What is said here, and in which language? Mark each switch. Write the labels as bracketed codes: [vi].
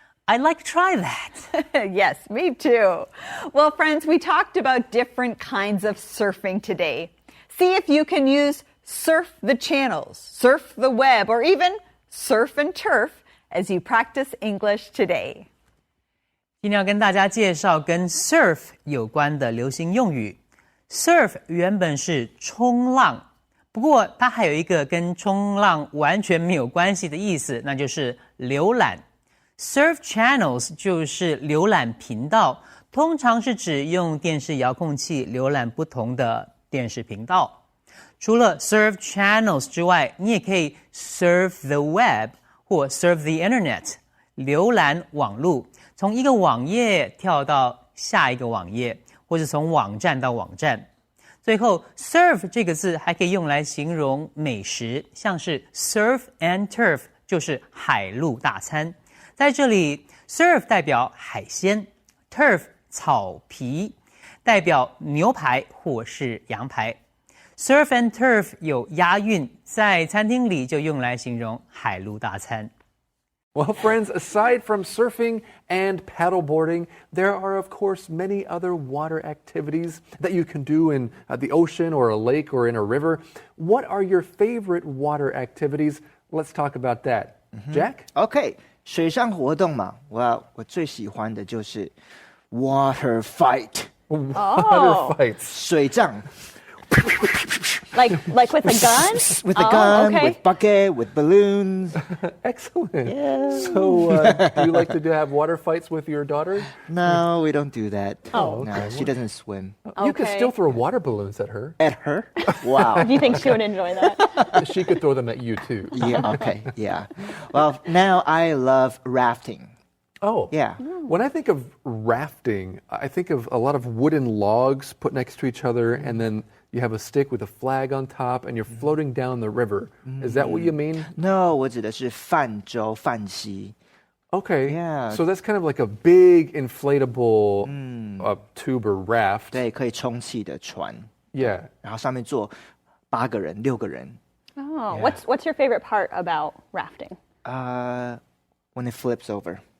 [en] I'd like to try that. Yes, me too. Well, friends, we talked about different kinds of surfing today. See if you can use surf the channels, surf the web, or even surf and turf as you practice English today. [zh] 今天要跟大家介绍跟 surf 有关的流行用语。 surf 原本是冲浪，不过它还有一个跟冲浪完全没有关系的意思，那就是浏览。 Surf channels 就是浏览频道，通常是指用电视遥控器浏览不同的电视频道。除了 surf channels 之外，你也可以 surf the web 或 surf the internet， 浏览网路，从一个网页跳到下一个网页，或是从网站到网站。最后 surf 这个字还可以用来形容美食，像是 surf and turf 就是海陆大餐。在这里 surf 代表海鲜， turf 草皮代表牛排或是羊排。 surf and turf 有押韵，在餐厅里就用来形容海陆大餐。 [en] Well, friends, aside from surfing and paddleboarding, there are, of course, many other water activities that you can do in the ocean or a lake or in a river. What are your favorite water activities? Let's talk about that. Jack? [zh] OK， 水上活动嘛，我最喜欢的就是 [en] water fight。 Water fights. [zh] 水仗。 [en] Like with a gun? With a gun, okay. with bucket, with balloons. Excellent. Yeah. So, do you like to have water fights with your daughter? No, we don't do that. Oh, no, okay. she doesn't swim. You could Okay. still throw water balloons at her. At her? Wow. Do you think she would enjoy that? She could throw them at you, too. Yeah, okay, yeah. Well, now I love rafting. Oh. Yeah. When I think of rafting, I think of a lot of wooden logs put next to each other, and then you have a stick with a flag on top, and you're floating down the river. Is that what you mean? No, [zh] 我指的是泛舟、泛溪。 [en] Okay. Yeah. So that's kind of like a big inflatable tube or raft. [zh] 对，可以充气的船， [en] Yeah. [zh] 然后上面坐8个人、6个人。 [en] Oh, what's your favorite part about rafting? When it flips over.